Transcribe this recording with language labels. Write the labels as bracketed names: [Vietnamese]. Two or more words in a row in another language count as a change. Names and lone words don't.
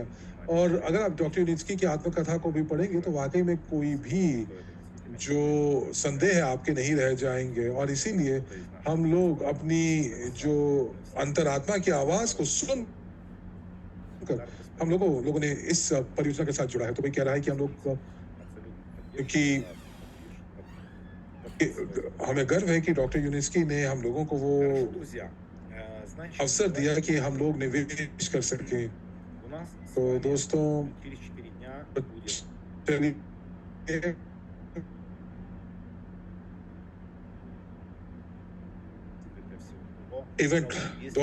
[Hindi] और अगर आप डॉक्टर यूनिस्की की आत्मकथा को भी पढ़ेंगे तो वाक़ई में कोई भी जो संदेह है आपके नहीं रह जाएँगे और इसीलिए हम लोग अपनी जो अंतरात्मा की आवाज़ को सुनकर हम लोगों ने इस परियोजना के साथ जुड़ा है। तो मैं कह रहा है कि हम लोग कि हमें गर्व है कि डॉक्टर यूनिस्की ने हम लोगों को वो [Russian] Хорошо, друзья. Значит, [Hindi] अवसर दिया [Russian] давайте [Hindi] कि हम लोग निवेश कर सकें। [Russian] у нас с [Hindi] तो [Russian] вами [Hindi] दोस्तों [Russian] через 4 дня будет [Hindi] चलिए [Russian] для всего. [Hindi] इवेंट [Russian] Если